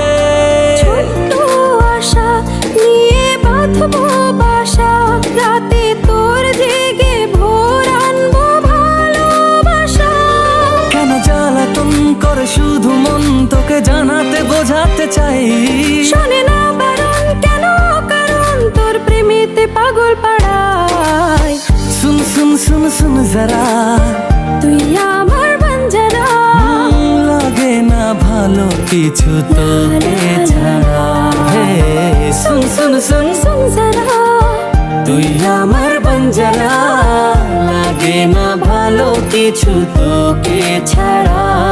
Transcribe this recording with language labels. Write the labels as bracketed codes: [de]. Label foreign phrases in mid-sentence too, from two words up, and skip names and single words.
[bn] ছোট্ট আশা নিয়ে বাঁধবো বাসা রাতে তোর জেগে ভোর আনবো ভালোবাসা কেন জ্বালাতন করে শুধু মন তোকে জানাতে বোঝাতে চাই শোনে না বারণ কেন কারণ তোর প্রেমেতে পাগল পাড়ায় [hi] सुन सुन सुन सुन जरा [bn] তুই আমার বঞ্জারা লাগে না ভালো কিছু তোকে ছাড়া হে [hi] सुन सुन सुन सुन जरा [bn] তুই আমার বঞ্জারা লাগে না ভালো কিছু তোকে ছাড়া